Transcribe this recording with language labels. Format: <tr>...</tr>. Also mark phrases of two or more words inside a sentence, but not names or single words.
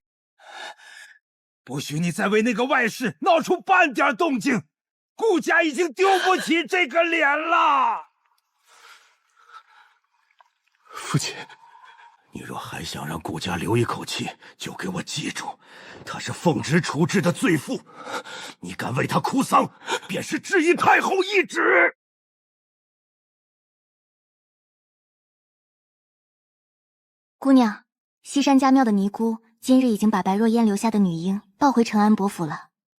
<zh>不許你再為那個外室鬧出半點動靜，顧家已經丟不起這個臉了。父親，你若還想讓顧家留一口氣，就給我記住，他是奉旨處置的罪婦，你敢為他哭喪，便是質疑太后懿旨。姑娘，西山家廟的尼姑今日已經把白若煙留下的女嬰抱回承安伯府了。</zh>